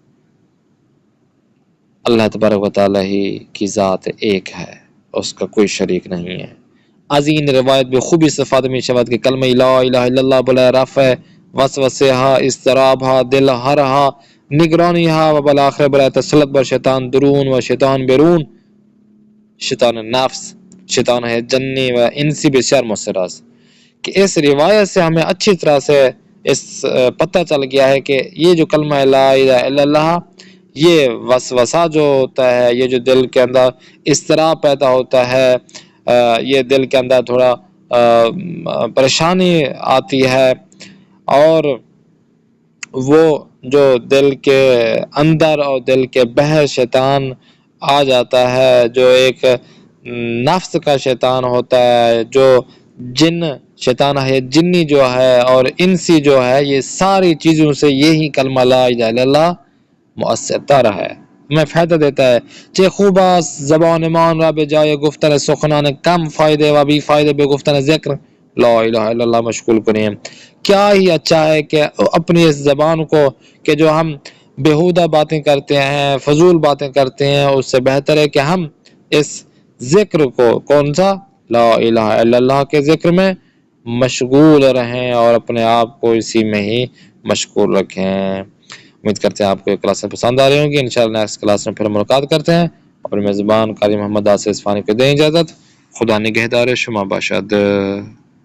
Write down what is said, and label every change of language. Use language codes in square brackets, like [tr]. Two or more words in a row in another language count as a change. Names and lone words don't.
[ur] اللہ تبارک و تعالیٰ ہی کی ذات ایک ہے، اس کا کوئی شریک نہیں ہے. [fa] از این روایت به خوبی استفاده می شود که کلمه [ar] لا اله الا الله [fa] برای رفع وسوسه ها، اضطراب ها، دل ها، نگرانی ها و بالاخره برای تسلط بر شیطان درون و شیطان بیرون، شیطان نفس، شیطان ہے جنی و انسی بسیار مؤثر است. [ur] کہ اس روایت سے ہمیں اچھی طرح سے اس پتہ چل گیا ہے کہ یہ جو کلمہ [ar] لا الہ الا اللہ، [ur] یہ وسوسہ جو ہوتا ہے، یہ جو دل کے اندر اضطراب پیدا ہوتا ہے، یہ دل کے اندر تھوڑا پریشانی آتی ہے اور وہ جو دل کے اندر اور دل کے باہر شیطان آ جاتا ہے، جو ایک نفس کا شیطان ہوتا ہے، جو جن شیطان ہے، جنی جو ہے اور انسی جو ہے، یہ ساری چیزوں سے یہی کلمہ [ar] لا الہ الا اللہ [ur] مؤثر تر ہے، ہمیں فائدہ دیتا ہے۔ [fa] چه خوب است زبان مان را به جای گفتن سخنان کم فایده و بی فایده به گفتن ذکر [ar] لا الہ الا اللہ [fa] مشغول کنیم۔ [ur] کیا ہی اچھا ہے کہ اپنی اس زبان کو کہ جو ہم بیہودہ باتیں کرتے ہیں، فضول باتیں کرتے ہیں، اس سے بہتر ہے کہ ہم اس ذکر کو، کون سا؟ [ar] لا الہ الا اللہ [ur] کے ذکر میں مشغول رہیں اور اپنے آپ کو اسی میں ہی مشغول رکھیں۔ امید کرتے ہیں آپ کو یہ کلاسیں پسند آ رہی ہوں گی۔ انشاءاللہ [en] next class [ur] میں پھر ملاقات کرتے ہیں۔ اپنے میزبان قاری محمد آصف اسفانی کو دیں اجازت۔ [fa] خدا نگہدار شما باشد۔